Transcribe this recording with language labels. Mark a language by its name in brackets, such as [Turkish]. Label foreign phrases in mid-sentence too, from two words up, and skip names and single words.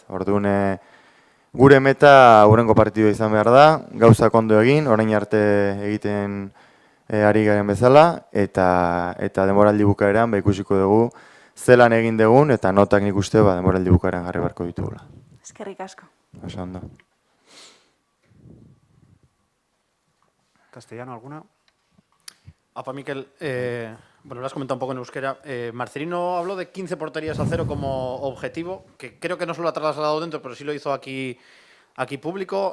[Basque] Orduan, gure meta hurrengo partidua izan behar da, gauzak ondo egin, orain arte egiten ari garen bezala, eta denboraldi bukaeran ikusiko dugu zelan egin dugun, eta notak nik uste denboraldi bukaeran jarri beharko ditugula. Eskerrik asko. Oso ondo. [Spanish] Castellano, ¿alguna? Apa, Mikel, lo has comentado un poco en euskera. Marcelino habló de 15 porterías a 0 como objetivo, que creo que no se lo ha trasladado dentro, pero sí lo hizo aquí público.